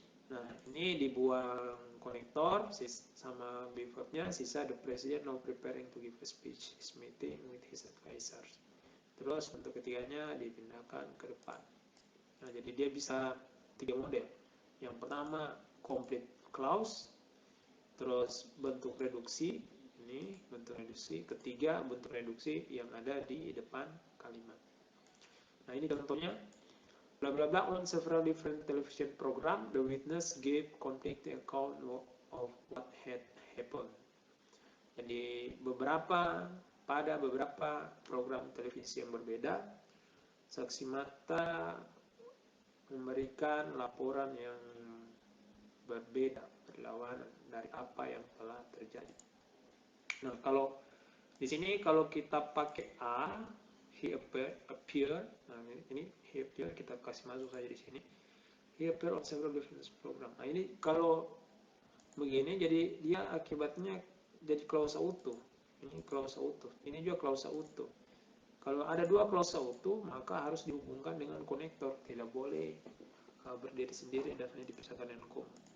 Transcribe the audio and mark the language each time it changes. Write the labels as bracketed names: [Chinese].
[Indonesian] Nah, ini dibuang konektor sama verb-nya, sisa [English] the president now preparing to give a speech, his meeting with his advisors. [Indonesian] Terus bentuk ketiganya dipindahkan ke depan. Nah, jadi dia bisa 3 model. Yang pertama [English] complete clause, [Indonesian] terus bentuk reduksi, ini bentuk reduksi. Ketiga bentuk reduksi yang ada di depan kalimat. Nah, ini contohnya. [English] Blah blah blah on several different television program, the witness gave conflicting account of what had happened. [Indonesian] Jadi pada beberapa program televisi yang berbeda, saksi mata memberikan laporan yang berbeda, berlawanan dari apa yang telah terjadi. Nah, kalau di sini kalau kita pakai A, [English] he appear, [Indonesian] nah ini he appear, kita kasih masuk saja di sini. [English] He appear on several different program. [Indonesian] Nah, ini kalau begini jadi dia akibatnya jadi klausa utuh. Ini klausa utuh. Ini juga klausa utuh. Kalau ada dua klausa utuh, maka harus dihubungkan dengan konektor. Tidak boleh berdiri sendiri dan hanya dipisahkan dengan koma.